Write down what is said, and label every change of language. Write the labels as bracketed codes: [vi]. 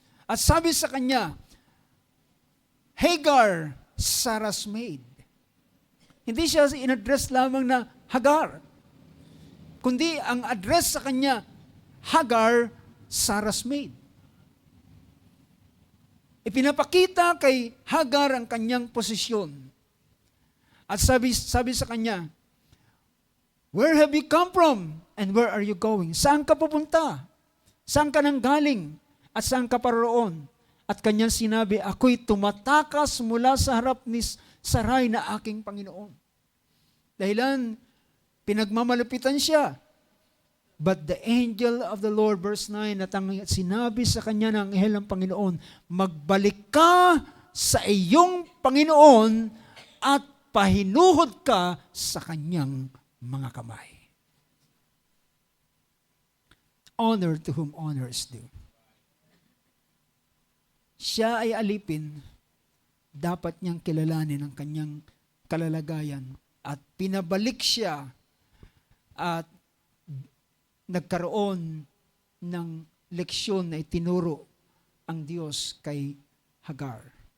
[tl] At sabi sa kanya, Hagar, [en] Sarah's maid. [tl] Hindi siya in-address lamang na Hagar, kundi ang address sa kanya, Hagar, [en] Sarah's maid. [tl] Ipinapakita kay Hagar ang kanyang posisyon. At sabi sa kanya, [en] where have you come from and where are you going? [tl] Saan ka pupunta? Saan ka nang galing? At saan ka paroon? At kanyang sinabi, ako'y tumatakas mula sa harap ni Sarai na aking Panginoon. Dahilan, pinagmamalupitan siya. [en] But the angel of the Lord, [tl] verse 9, at ang sinabi sa kanya ng anghel ng Panginoon, magbalik ka sa iyong Panginoon at pahinuhod ka sa kanyang mga kamay. [en] Honor to whom honor is due. [tl] Siya ay alipin, dapat niyang kilalanin ang kanyang kalalagayan at pinabalik siya at nagkaroon ng leksyon na itinuro ang Diyos kay Hagar.